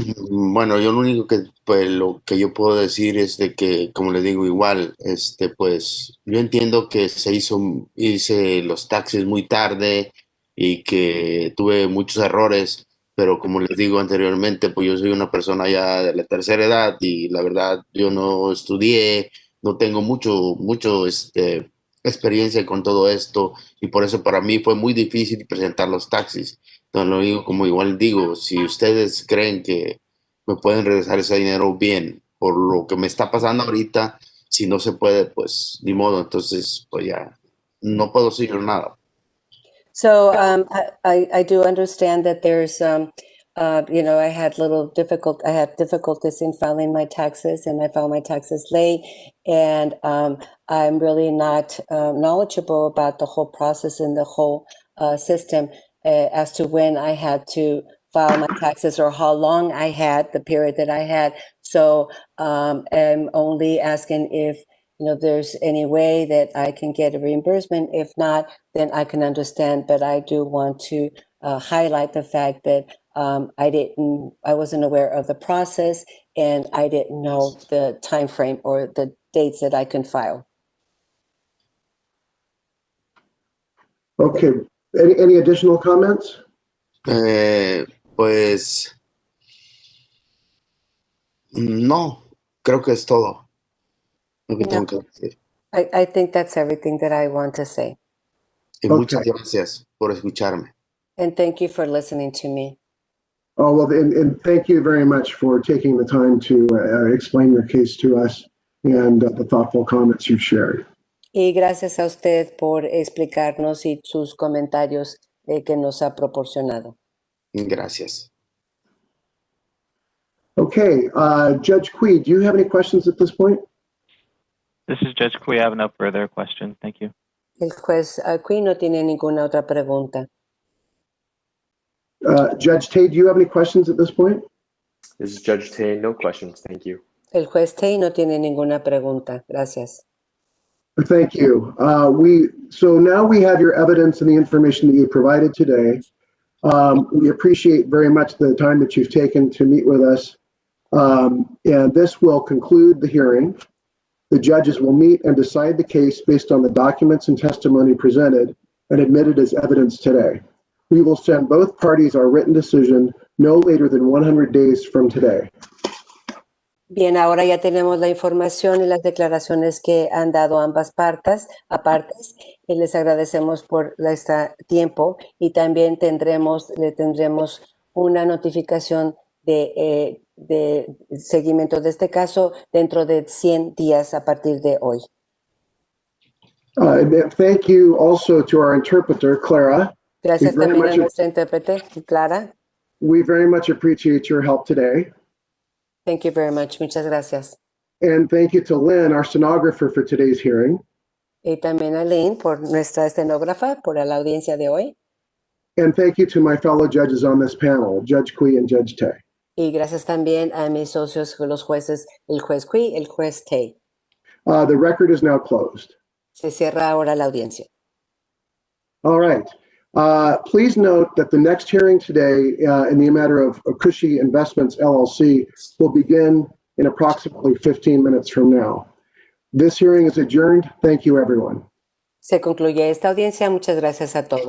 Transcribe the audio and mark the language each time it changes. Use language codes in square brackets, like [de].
[es] Bueno, yo lo único que, pues, lo que yo puedo decir es de que, como les digo, igual, pues, yo entiendo que hice los taxis muy tarde y que tuve muchos errores, pero como les digo anteriormente, pues yo soy una persona ya de la tercera edad y la verdad, yo no estudié, no tengo mucho, experiencia con todo esto y por eso para mí fue muy difícil presentar los taxis. Entonces lo digo como igual digo, si ustedes creen que me pueden regresar ese dinero bien, por lo que me está pasando ahorita, si no se puede, pues ni modo, entonces pues ya no puedo decir nada. [en] So I do understand that there's, I had I had difficulties in filing my taxes, and I filed my taxes late, and I'm really not knowledgeable about the whole process and the whole system as to when I had to file my taxes or how long I had, the period that I had. So I'm only asking if there's any way that I can get a reimbursement. If not, then I can understand. But I do want to highlight the fact that I wasn't aware of the process, and I didn't know the time frame or the dates that I can file. Okay, any additional comments? [es] Pues no, creo que es todo lo que tengo que decir. [en] I think that's everything that I want to say. [es] Y muchas gracias por escucharme. [en] And thank you for listening to me. Oh, well, and thank you very much for taking the time to explain your case to us and the thoughtful comments you've shared. [es] Y gracias a usted por explicarnos y sus comentarios que nos ha proporcionado. Gracias. [en] Okay, Judge Kui, do you have any questions at this point? This is Judge Kui. I have no further questions. Thank you. [es] El juez Kui no tiene ninguna otra pregunta. [en] Judge Tay, do you have any questions at this point? This is Judge Tay. No questions. Thank you. [es] El juez Tay no tiene ninguna pregunta. Gracias. [en] Thank you. So now we have your evidence and the information that you provided today. We appreciate very much the time that you've taken to meet with us. And this will conclude the hearing. The judges will meet and decide the case based on the documents and testimony presented and admitted as evidence today. We will send both parties our written decision no later than 100 days from today. [es] Bien, ahora ya tenemos la información y las declaraciones que han dado ambas partes. Y les agradecemos por este tiempo y también le tendremos una notificación de seguimiento de este caso dentro de 100 días a partir de hoy. [en] Thank you also to our interpreter, Clara. [es] Gracias también a nuestra intérprete, Clara. [en] We very much appreciate your help today. Thank you very much. [es] Muchas gracias. [en] And thank you to Lynn, our stenographer for today's hearing. [es] Y también a Lynn, por nuestra estenógrafa, por la audiencia de hoy. [en] And thank you to my fellow judges on this panel, Judge Kui and Judge Tay. [es] Y gracias también a mis socios, los jueces, el juez Kui, el juez Tay. [en] The record is now closed. [es] Se cierra ahora la audiencia. [en] All right. Please note that the next hearing today in the matter of Cushy Investments LLC will begin in approximately 15 minutes from now. This hearing is adjourned. Thank you, everyone. [es] Se concluye esta audiencia. Muchas gracias a todos.